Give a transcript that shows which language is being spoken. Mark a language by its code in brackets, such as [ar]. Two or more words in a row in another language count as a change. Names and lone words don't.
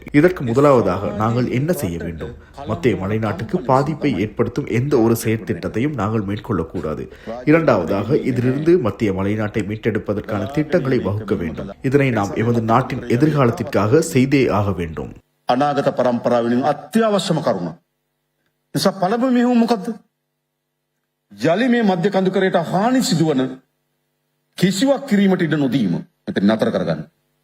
[ta] இதற்கு முதலாவதாக நாங்கள் என்ன செய்ய வேண்டும்? மத்திய மலைநாட்டுக்கு பாதிப்பை ஏற்படுத்தும் எந்த ஒரு செயற்திட்டத்தையும் நாங்கள் மேற்கொள்ளக்கூடாது. இரண்டாவதாக இதிலிருந்து மத்திய மலைநாட்டை மீட்டெடுப்பதற்கான திட்டங்களை வகுக்க வேண்டும். இதனை நாம் எமது நாட்டின் எதிர்காலத்திற்காக செய்தே ஆக வேண்டும். [si] අනාගත පරම්පරාව වෙනුවෙන් අත්‍යවශ්‍යම කරුණ. නිසා පළමුව මෙහෙම මොකද්ද? යලි මේ මධ්‍ය කඳුකරයට හානි සිදුවන කිසිවක් කිරීමට ඉඩ නොදීම. මෙතන නතර කරගන්න.